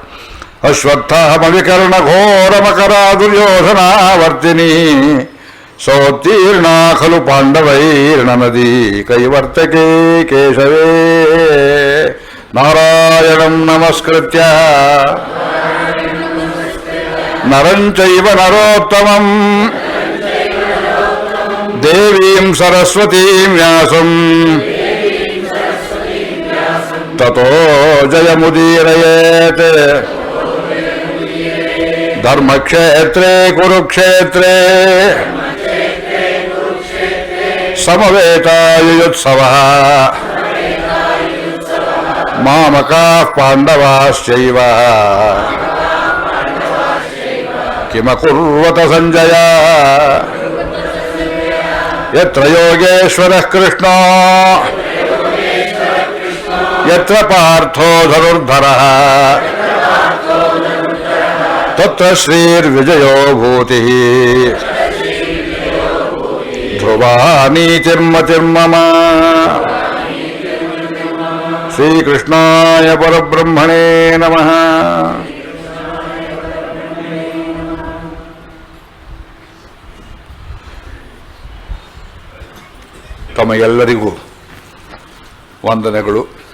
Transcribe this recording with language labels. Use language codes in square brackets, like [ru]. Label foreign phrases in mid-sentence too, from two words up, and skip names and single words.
[sa] अश्वत्थामविकर्णघोरमकरा दुर्योधनावर्तिनी सोत्तीर्णा खलु पाण्डवैर्नदी कैवर्तके केशवे नारायणं नमस्कृत्य नरं चैव नरोत्तमं देवीं सरस्वतीं व्यासम् ततो जयमुदीरयेत् धर्मक्षेत्रे कुरुक्षेत्रे ಸಮವೇತಾಯುತ್ಸವಃ ಮಾಮಕಾಃ ಪಾಂಡವಾಶ್ಚೈವ ಕಿಮಕುರ್ವತ ಸಂಜಯ ಯತ್ರ ಯೋಗೇಶ್ವರಃ ಕೃಷ್ಣೋ ಯತ್ರ ಪಾರ್ಥೋ ಧನುರ್ಧರಃ ತತ್ರ ಶ್ರೀರ್ವಿಜಯೋ ಭೂತಿಃ ಧ್ರುವ ನೀತಿರ್ಮತಿರ್ಮಮ ಶ್ರೀಕೃಷ್ಣಾಯ ಪರಬ್ರಹ್ಮಣೇ ನಮಃ. [kn] ತಮಗೆಲ್ಲರಿಗೂ ವಂದನೆಗಳು.